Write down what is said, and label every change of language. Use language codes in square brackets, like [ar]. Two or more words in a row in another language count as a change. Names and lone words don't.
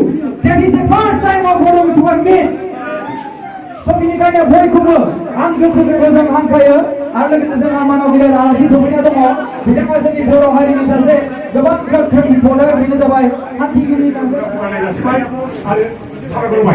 [en] That is the first time of Bodo YouTuber Meet. [brx] So benikanya बयखौबो आं गोसो गोरबोजों हांख्रायो आरो लोगोसे जोंहा मानाव गिदिर आलासि सफैना दङ। बिथाङा जोंनि बर' हारिनि सासे गोबां गोख्रों रिपर्टार, बेनो जाबाय हान्थिगिरि फरायनाय जासिबाय आरो साबायखर होबाय।